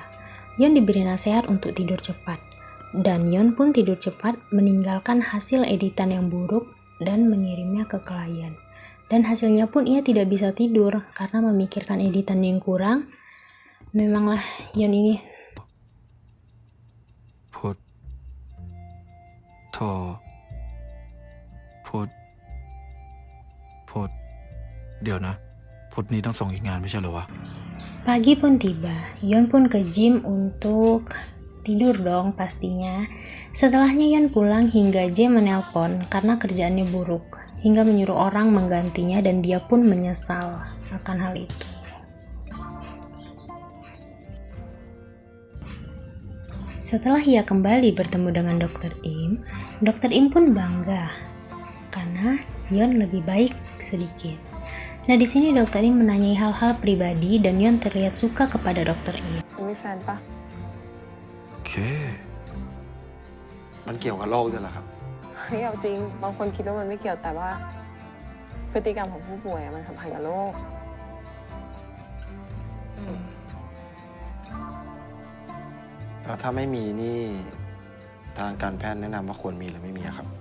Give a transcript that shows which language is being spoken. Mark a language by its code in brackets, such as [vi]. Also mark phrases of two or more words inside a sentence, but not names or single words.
[id] Yon diberi nasihat untuk tidur cepat, dan Yon pun tidur cepat meninggalkan hasil editan yang buruk dan mengirimnya ke klien. Dan hasilnya pun ia tidak bisa tidur karena memikirkan editan yang kurang. Memanglah Yon ini [th] พุทธโธ่พุธเดี๋ยวนะพุธนี้ต้องส่งอีกงานไม่ใช่เหรอวะ [id] Pagi pun tiba, Yon pun ke gym untuk tidur dong pastinya. Setelahnya Yon pulang hingga J menelpon karena kerjaannya buruk, hingga menyuruh orang menggantinya dan dia pun menyesal akan hal itu. Setelah ia kembali bertemu dengan Dr. Im pun bangga karena Yon lebih baik sedikit. Nah, di sini Dr. Im menanyai hal-hal pribadi dan Yon terlihat suka kepada Dr. Im. [th] มีแฟนปะ โอเค มันเกี่ยวกับโรคด้วยเหรอครับ เฮ้ยเอาจริง บางคนคิดว่ามันไม่เกี่ยวแต่ว่าพฤติกรรมของผู้ป่วยมันสัมพันธ์กับโรค แล้วถ้าไม่มีนี่ทางการแพทย์แนะนำว่าควรมีหรือไม่มีอะครับ